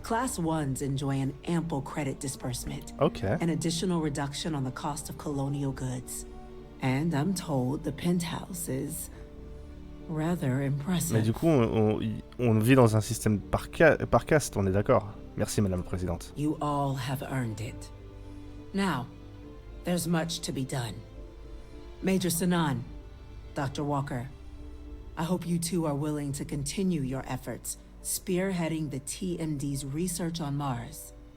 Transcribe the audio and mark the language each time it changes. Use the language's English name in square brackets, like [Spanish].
[English] Class 1s enjoy an ample credit disbursement, Ok. an additional reduction on the cost of colonial goods. And I'm told the penthouse is rather impressive. [French] Mais du coup, on vit dans un système par caste, on est d'accord? Merci, Madame la Présidente. [English] You all have earned it. Now, there's much to be done. Major Sannon, Dr. Walker, I hope you two are willing to continue your efforts, spearheading the TMD's research on Mars.